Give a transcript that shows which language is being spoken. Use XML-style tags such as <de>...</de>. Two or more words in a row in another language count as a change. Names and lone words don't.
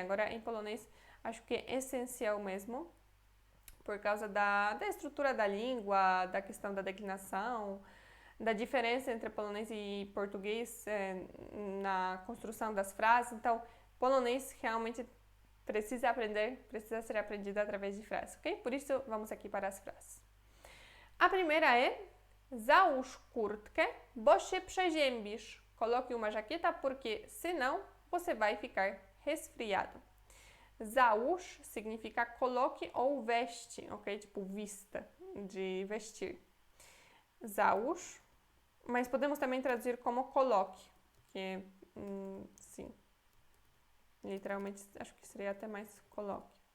<pt>Agora, em polonês, acho que é essencial mesmo, por causa da estrutura da língua, da questão da declinação, da diferença entre polonês e português na construção das frases. Então, polonês realmente precisa ser aprendido através de frases, ok? Por isso, vamos aqui para as frases. A primeira é</pt> <pl>Załóż kurtkę, bo się przeziębisz.</pl> <pt>Coloque uma jaqueta porque senão você vai ficar resfriado. Załóż significa coloque ou veste, ok? Tipo vista, de vestir. Załóż, mas podemos também traduzir como coloque, que sim, literalmente acho que seria até mais coloque.</pt>